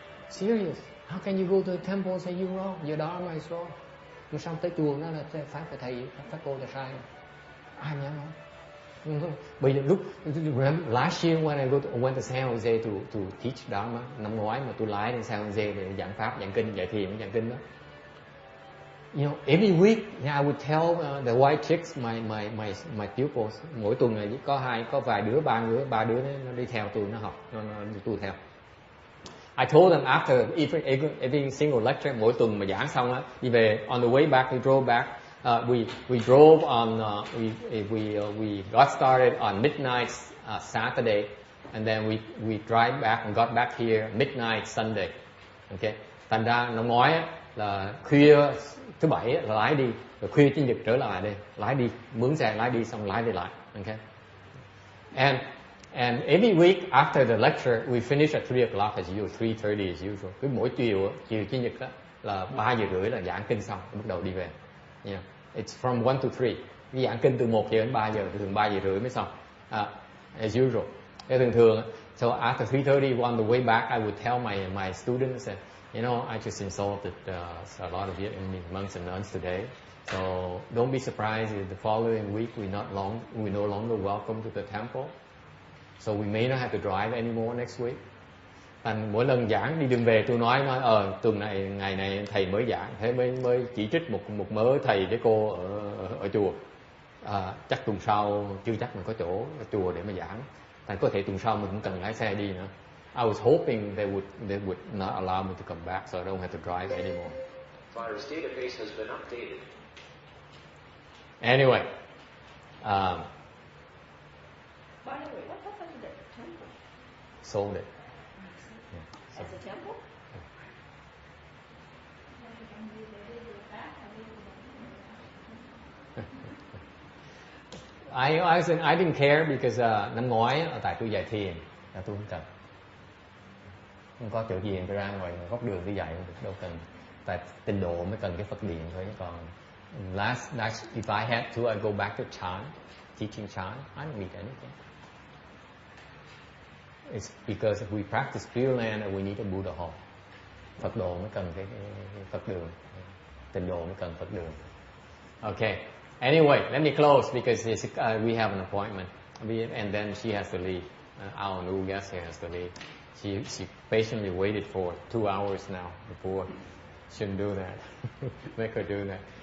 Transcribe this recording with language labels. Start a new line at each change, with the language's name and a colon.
English: Serious. How can you go to a temple and say you're wrong? Your dharma is wrong.
Vietnamese: mà sao tới chùa nó là pháp của thầy, pháp cô là sai, ai nhớ nói. Bây giờ lúc
English: last year when I went to San Jose to teach Dharma,
Vietnamese: năm ngoái mà tôi lái đến San Jose để giảng pháp, giảng kinh, dạy thiền, giảng kinh đó.
English: You know, every week I would tell the white chicks, my pupils,
Vietnamese: mỗi tuần là có vài đứa, ba đứa nó đi theo tôi, nó học, nó đi tu theo.
English: I told them after every single lecture,
Vietnamese: mỗi tuần mà giảng xong á, đi về,
English: on the way back, we drove back. We drove on. We got started on midnight Saturday, and then we drive back and got back here midnight Sunday. Okay.
Vietnamese: Thành ra năm ngoái á, là khuya thứ bảy là lái đi, rồi khuya chủ nhật trở lại đây, lái đi, mướn xe lái đi xong lái về lại.
English: Okay. And every week after the lecture, we finish at 3 o'clock as usual, 3:30 as usual.
Vietnamese: Cứ mỗi chiều chủ nhật đó là 3:30 là giảng kinh xong, bắt đầu đi về.
English: Yeah. It's from 1 to 3.
Vietnamese: Cái giảng kinh từ 1 giờ đến 3 giờ, thường 3:30 mới xong.
English: As usual.
Vietnamese: Thường.
English: So after 3:30 on the way back, I would tell my students that, you know, I just insulted a lot of Vietnamese monks and nuns today. So don't be surprised if the following week we no longer welcome to the temple. So we may not have to drive anymore next week.
Vietnamese: Thành mỗi lần giảng đi đường về tôi nói tuần này ngày này thầy mới giảng, thế mới chỉ trích một mớ thầy với cô ở chùa. Chắc tuần sau chưa chắc mình có chỗ ở chùa để mà giảng. Thành có thể tuần sau mình cũng cần lái xe đi nữa.
English: I was hoping they would not allow me to come back, so I don't have to drive anymore. Father's database has been updated. Anyway, By the way, what happened to the temple? sold it. As a temple? I didn't care because
Vietnamese: năm ngoái tại tôi dạy thiền là tôi không cần, không có chỗ gì tôi ra ngoài góc đường đi dạy đâu cần, tại tịnh độ mới cần cái Phật điện thôi, chứ còn
English: last if I had to I go back to Chan, teaching Chan. I don't need anything. It's because if we practice Pure Land we need a Buddha hall.
Vietnamese: Phật độ mới cần cái Phật đường, tịnh độ mới cần Phật đường.
English: Okay. Anyway, let me close because we have an appointment, and then she has to leave. Our new guest here has to leave. She patiently waited for 2 hours now before. Shouldn't do that. Make her do that.